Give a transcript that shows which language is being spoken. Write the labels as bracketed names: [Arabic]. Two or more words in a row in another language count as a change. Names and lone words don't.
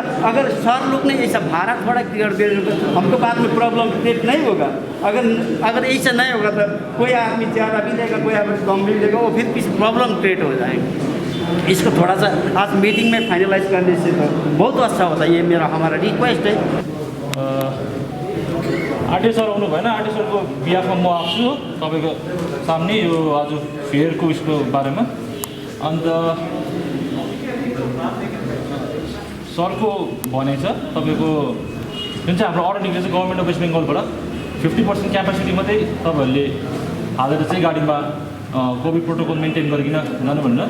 [Hindi] अगर सर लोग ने ऐसा भाड़ा थोड़ा कर दे, हमको बाद में [English] problem create [Hindi] नहीं होगा। अगर ऐसा नहीं होगा तो कोई आदमी ज़्यादा भी लेगा, कोई आदमी कम भी लेगा, वो फिर [English] problem create [Hindi] हो जाएगा। इसको थोड़ा सा आज मीटिंग में फाइनलाइज करने से तो बहुत अच्छा होता है, ये हमारा रिक्वेस्ट है। [Nepali] RTO सर आउनु भएन, RTO सरको बिहाफमा म आउँछु तपाईँको सामने यो आज फेयरको उसको बारेमा। अन्त सरको भनाइ छ तपाईँको जुन चाहिँ हाम्रो अर्डर निक्लेको छ गभर्मेन्ट अफ वेस्ट बेङ्गलबाट 50% क्यापेसिटी मात्रै तपाईँहरूले हालेर चाहिँ गाडीमा [English] COVID protocol maintain [Nepali] गरिकन जानु भनेर।